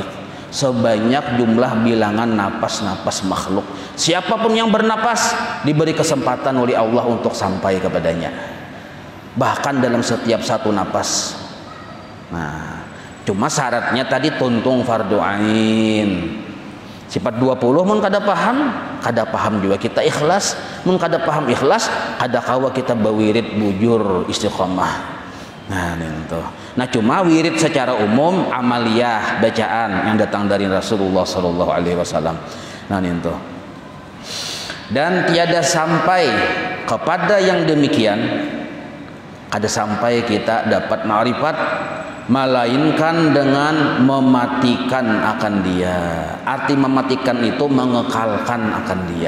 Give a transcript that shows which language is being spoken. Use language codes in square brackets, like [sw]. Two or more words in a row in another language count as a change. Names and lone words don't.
[id] Sebanyak jumlah bilangan napas-napas makhluk. Siapapun yang bernapas diberi kesempatan oleh Allah untuk sampai kepadanya. Bahkan dalam setiap satu napas. [bjn] Nah, cuma syaratnya tadi tuntung fardu ain. Sifat 20 mun kada paham juga kita ikhlas. Mun kada paham ikhlas, kada kawa kita bawirid bujur istiqomah. [id] Nah, itu. Nah, cuma wirid secara umum amaliyah bacaan yang datang dari Rasulullah [ar] صلى الله عليه وسلم. [id] Nah, itu. Dan tiada sampai kepada yang demikian, kada sampai kita dapat ma'rifat melainkan dengan mematikan akan dia. Arti mematikan itu mengekalkan akan dia.